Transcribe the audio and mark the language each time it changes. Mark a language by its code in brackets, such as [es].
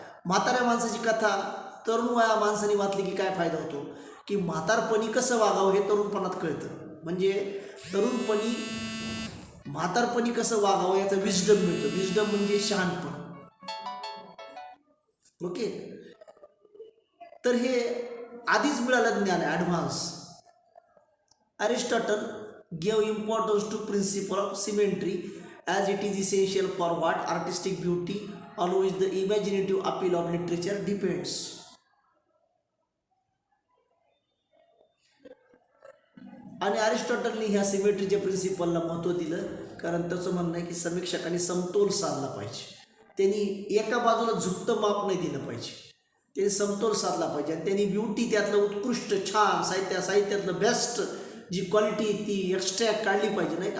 [mr] म्हाताऱ्या माणसाची कथा तरुण वया माणसाने वाचली की काय फायदा होतो, की म्हातारपणी कसं वागावं हे तरुणपणात कळतं. म्हणजे तरुणपणी म्हातारपणी कसं वागावं याचा विस्डम मिळतो. विस्डम म्हणजे शहाणपण. ओके. तर हे आधीच मिळालं ज्ञान आहे, advance. [en] Aristotle gave importance to principle of symmetry as it is essential for what artistic beauty on which the imaginative appeal of literature depends. [mr] आणि अरिस्टॉटलनी ह्या सिमेट्रीच्या प्रिन्सिपलला महत्त्व दिलं, कारण त्याचं म्हणणं आहे की समीक्षकांनी समतोल साधला पाहिजे. त्यांनी एका बाजूला झुकतं माप नाही दिलं पाहिजे, त्यांनी समतोल साधला पाहिजे. आणि त्यांनी ब्युटी, त्यातलं उत्कृष्ट छान साहित्यातलं बेस्ट जी क्वालिटी ती एक्स्ट्रॅक्ट काढली पाहिजे, नाही का.